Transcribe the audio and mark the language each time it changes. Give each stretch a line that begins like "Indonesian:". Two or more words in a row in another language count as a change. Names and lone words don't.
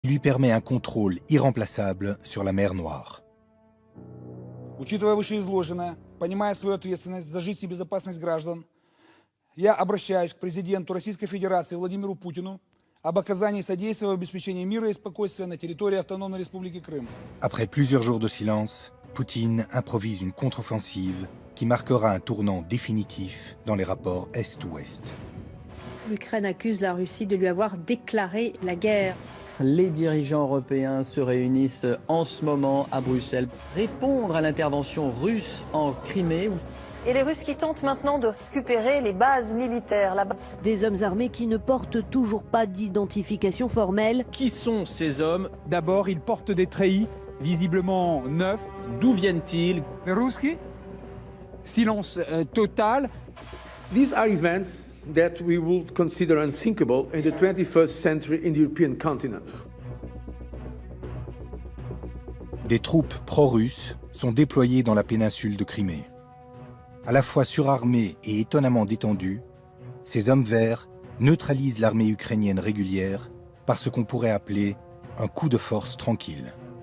French: lui permet un contrôle irremplaçable sur la mer Noire.
Russian: Учитывая вышеизложенное, понимая свою ответственность за жизнь и безопасность граждан, я обращаюсь к президенту Российской Федерации Владимиру Путину об оказании содействия в обеспечении мира и спокойствия на территории Автономной Республики Крым.
French: Après plusieurs jours de silence, Poutine improvise une contre-offensive qui marquera un tournant définitif dans les rapports Est-Ouest. L'Ukraine accuse la Russie de lui avoir déclaré la guerre. Les dirigeants européens se réunissent en ce moment à Bruxelles pour répondre à l'intervention russe en Crimée. Et les Russes qui tentent maintenant de récupérer les bases militaires là-bas. Des hommes armés qui ne portent toujours pas d'identification formelle. Qui sont ces hommes? D'abord, ils portent des treillis, visiblement neufs. D'où viennent-ils? Les Russes? Silence total.
English: These are events that we would consider unthinkable in the 21st century in the European continent.
French: Des troupes pro-russes sont déployées dans la péninsule de Crimée. À la fois surarmés et étonnamment détendus, ces hommes verts neutralisent l'armée ukrainienne régulière par ce qu'on pourrait appeler un coup de force tranquille.